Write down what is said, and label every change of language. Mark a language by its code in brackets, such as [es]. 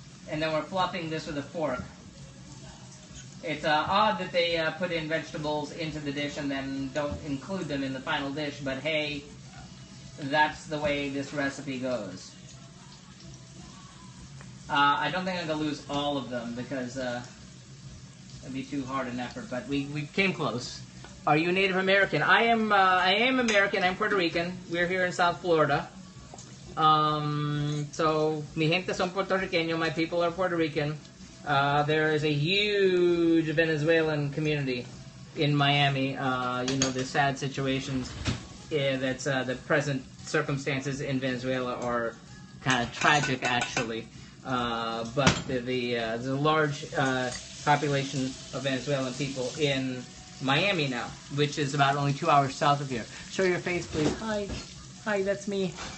[en] And then we're fluffing this with a fork. It's odd that they put in vegetables into the dish and then don't include them in the final dish, but hey, that's the way this recipe goes. I don't think I'm going to lose all of them because it'd be too hard an effort, but we came close. Are you Native American? I am American. I'm Puerto Rican. We're here in South Florida. [es] So, mi gente son puertorriqueño. [en] My people are Puerto Rican. There is a huge Venezuelan community in Miami. The sad situations. That's the present circumstances in Venezuela are kind of tragic, actually. But there's a large population of Venezuelan people in Miami now, which is about only 2 hours south of here. Show your face, please. Hi, that's me.